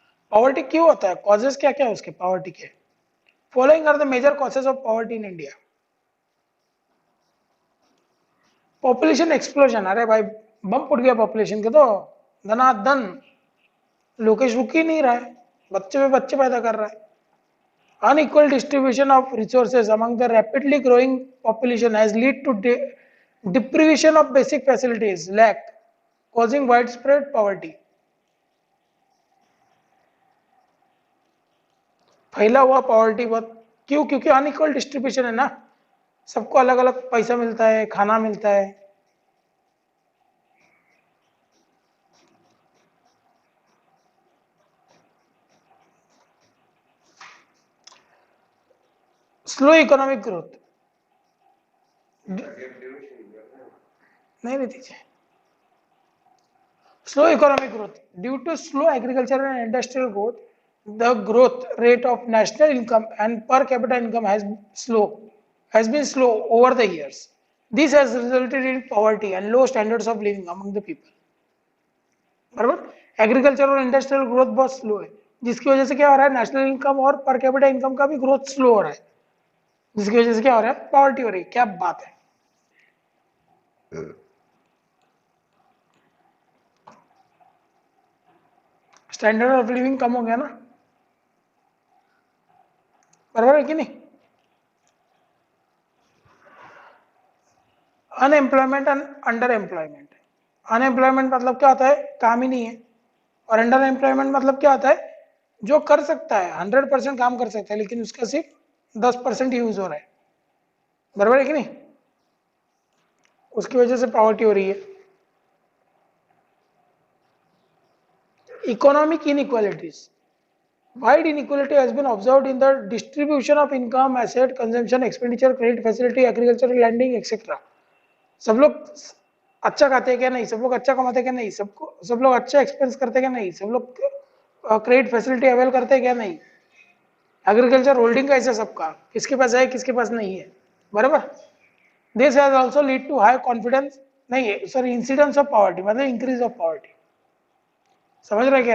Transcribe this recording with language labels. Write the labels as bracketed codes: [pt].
[hi] Poverty क्यों होता है, कॉजेस क्या क्या है उसके पॉवर्टी के? [en] Following are the major causes of poverty in India. [hi] Population explosion, अरे भाई बम फुट गया पॉपुलेशन के तो, धनाधन, लोकेश रुक ही नहीं रहा है, बच्चे पे बच्चे पैदा कर रहा है। [en] Unequal distribution of resources among the rapidly growing population has led to deprivation of basic facilities, lack, causing widespread poverty. [hi] फैला हुआ पॉवर्टी बहुत, क्यों? क्योंकि अनइक्वल डिस्ट्रीब्यूशन है ना, सबको अलग अलग पैसा मिलता है, खाना मिलता है। [en] slow economic growth, [hi] नहीं रहती है। [en] Slow economic growth. Due to slow agricultural and industrial growth, the growth rate of national income and per capita income has been slow over the years. This has resulted in poverty and low standards of living among the people. [hi] बराबर। Agriculture और industrial growth बहुत slow है, जिसकी वजह से क्या हो रहा है, नेशनल इनकम और पर कैपिटा इनकम का भी ग्रोथ स्लो हो रहा है, जिसकी वजह से क्या हो रहा है, पॉवर्टी हो रही है। क्या बात है। स्टैंडर्ड ऑफ लिविंग कम हो गया ना, बराबर है कि नहीं? [en] Unemployment and under employment. [hi] Unemployment मतलब क्या होता है, काम ही नहीं है। और अंडर एम्प्लॉयमेंट मतलब क्या होता है, जो कर सकता है 100% काम कर सकता है, लेकिन उसका सिर्फ 10% यूज हो रहा है, बराबर है कि नहीं? उसकी वजह से पॉवर्टी हो रही है। [en] Economic inequalities, wide inequality has been observed in the distribution of income, asset, consumption, expenditure, credit facility, agricultural lending, etc. [hi] सब लोग अच्छा खाते हैं क्या? नहीं। सब लोग अच्छा कमाते हैं क्या? नहीं। सब लोग अच्छा एक्सपेंस करते हैं क्या? नहीं। सब लोग क्रेडिट फैसिलिटी अवेल करते हैं क्या? नहीं। एग्रीकल्चर होल्डिंग कैसे सबका, किसके पास है किसके पास नहीं है, बराबर। [en] This has also lead to high confidence, नहीं sorry, incidence of poverty, मतलब increase of poverty. [hi] समझ रहे क्या?